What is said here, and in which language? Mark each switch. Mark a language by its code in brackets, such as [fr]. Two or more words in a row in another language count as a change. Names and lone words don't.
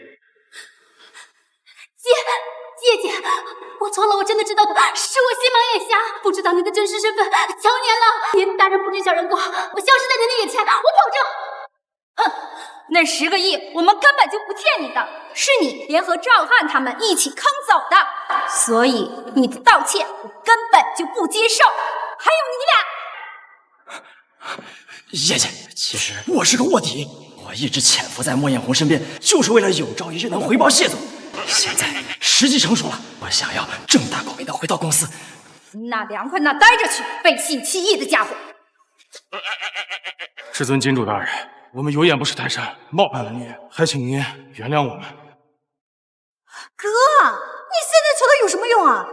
[zh] 姐，我錯了，我真的知道的，是我心盲眼瞎，不知道您的真實身份，求您了，您大人不知小人過，我消失在您的眼前，我保證。哼，那10個億我們根本就不欠你的，是你聯合趙漢他們一起坑走的，所以你的道歉我根本就不接受。還有你倆，葉姐，其實我是個臥底，我一直潛伏在莫艷紅身邊，就是為了有朝一日能回報謝總。現在時機成熟了，我想要正大光明的回到公司。那涼快那待着去，背信棄義的家伙！至尊金主大人，我們有眼不識泰山，冒犯了你，還請您原諒我們。哥，你現在求他有什麼用啊？